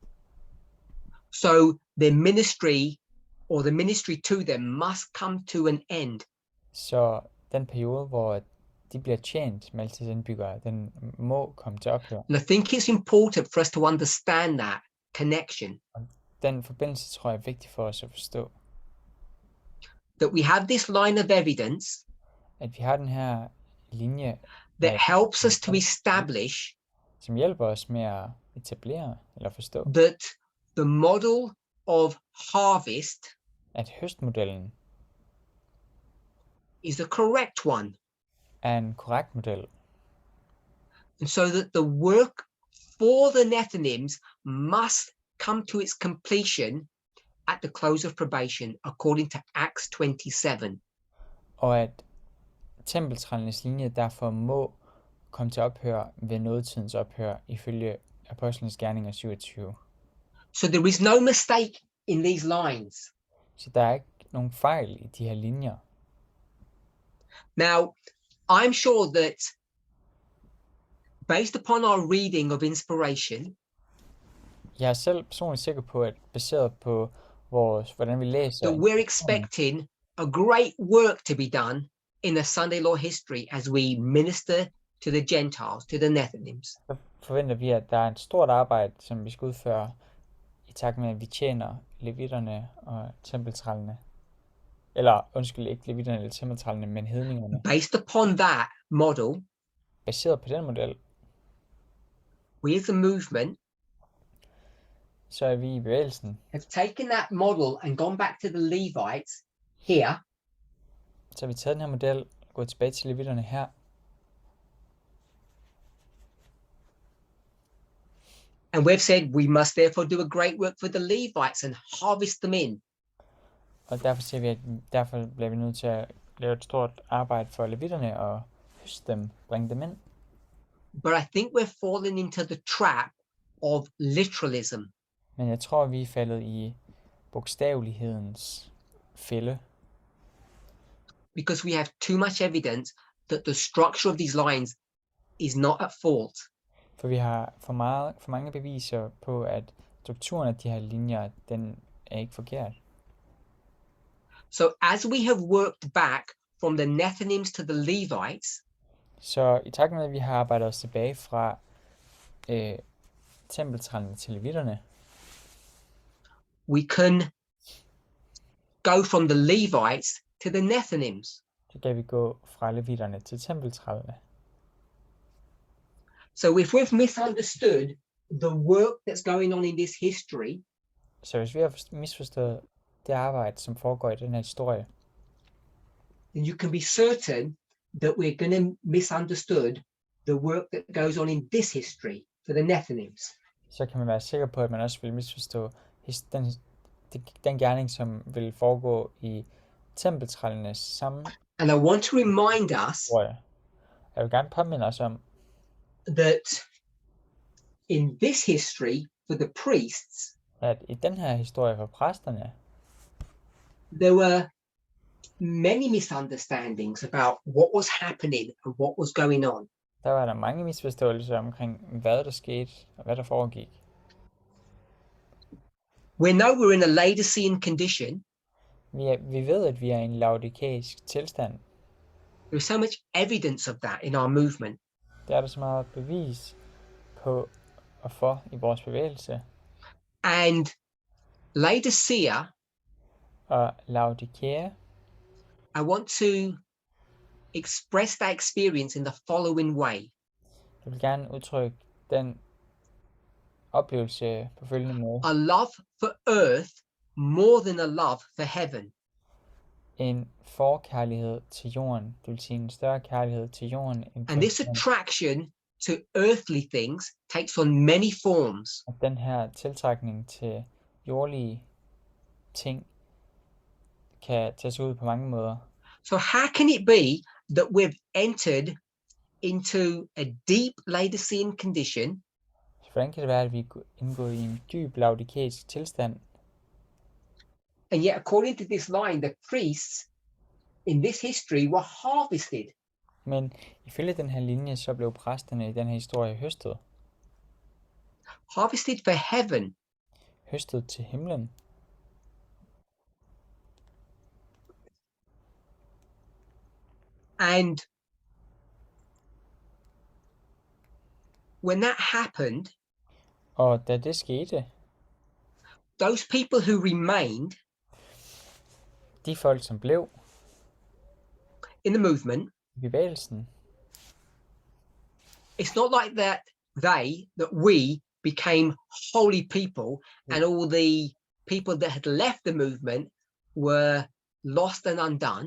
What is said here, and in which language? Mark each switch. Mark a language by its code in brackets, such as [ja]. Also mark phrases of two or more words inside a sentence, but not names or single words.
[en] So their ministry, or the ministry to them, must come to an end. [da] Så den periode, hvor de bliver tjent, Maltas indbyggere, den må komme til ophør. [en] And I think it's important for us to understand that connection, [da] Den forbindelse tror jeg er vigtig for os at forstå, [en] that we have this line of evidence [da] at vi har den her linje, [en] that helps us to establish [da] som hjælper os med at etablere eller forstå, [en] that the model of harvest [da] at høstmodellen [en] is the correct one. [da] er en korrekt model, [en] And so that the work for the Nethinims must come to its completion at the close of probation, according to Acts 27. [da] og at tempeltrællenes linje derfor må komme til ophør ved nådetidens ophør, ifølge Apostlenes Gerninger 27. [en] So there is no mistake in these lines. [da] Så der er ikke nogen fejl i de her linjer. [en] Now, I'm sure that based upon our reading of inspiration, [da] Jeg er selv personligt sikker på, at baseret på hvordan vi læser, [en] that we're expecting a great work to be done in the Sunday law history as we minister to the Gentiles, to the Nethinims. [da] så forventer vi, at der er et stort arbejde, som vi skal udføre, i takt med, at vi tjener levitterne og tempeltrællene. Eller, ikke levitterne eller tempeltrællene, men hedningerne. [en] Based upon that model, [da] Baseret på den model, [en] we as a movement [da] så er vi i bevægelsen. [en] have taken that model and gone back to the Levites here, [da] Så har vi taget den her model, gået tilbage til levitterne her, [en] and we've said we must therefore do a great work for the Levites and harvest them in. [da] og derfor siger vi, at derfor bliver vi nødt til at lave et stort arbejde for levitterne og høste dem, bringe dem ind. [en] But I think we're falling into the trap of literalism. [da] Men jeg tror, vi er faldet i bogstavelighedens fælde, [en] Because we have too much evidence that the structure of these lines is not at fault. [da] for vi har for mange beviser på, at strukturen af de her linjer, den er ikke forkert. [en] So as we have worked back from the Nethinims to the Levites, [da] Så i takt med, at vi har arbejdet os tilbage fra tempeltrællene til levitterne, [en] we can go from the Levites to the Nethinims. [da] så kan vi gå fra levitterne til tempeltrællene. [en] So if we've misunderstood the work that's going on in this history, [da] Så hvis vi har misforstået det arbejde, som foregår i den her historie, [en] then you can be certain that we're going to misunderstood the work that goes on in this history for the Nethinims. [da] så kan man være sikker på, at man også vil misforstå den gerning, som vil foregå i tempeltrællenes samme [en] And I want to remind us [da] historie. Jeg vil gerne påminde os om, [en] that in this history for the priests, [da] at i den her historie for præsterne, [en] there were many misunderstandings about what was happening and what was going on. [da] der var der mange misforståelser omkring, hvad der skete og hvad der foregik. [en] We know we're in a Laodicean condition. [da] Vi ved, at vi er i en laodikæisk tilstand. [en] There's so much evidence of that in our movement. [da] Der er der så meget bevis på og for i vores bevægelse. [en] And Laodicea, [da] Og Laodikea, [en] I want to express that experience in the following way. [da] jeg vil gerne udtrykke den oplevelse på følgende måde. [en] A love for earth more than a love for heaven. [da] En forkærlighed til jorden, det vil sige en større kærlighed til jorden. [en] End And this attraction to earthly things takes on many forms. [da] Og den her tiltrækning til jordlige ting kan tages ud på mange måder. [en] So how can it be that we've entered into a deep Laodicean condition, [da] Så hvordan kan det være, at vi er indgået i en dyb laodikæisk tilstand, [en] and yet according to this line, the priests in this history were harvested? [da] men ifølge den her linje, så blev præsterne i den her historie høstet. [en] Harvested for heaven. [da] Høstet til himlen. [en] And when that happened, [da] Og da det skete, [en] those people who remained [da] de folk, som blev [en] in the movement, [da] i bevægelsen, [en] it's not like that we became holy people and all the people that had left the movement were lost and undone.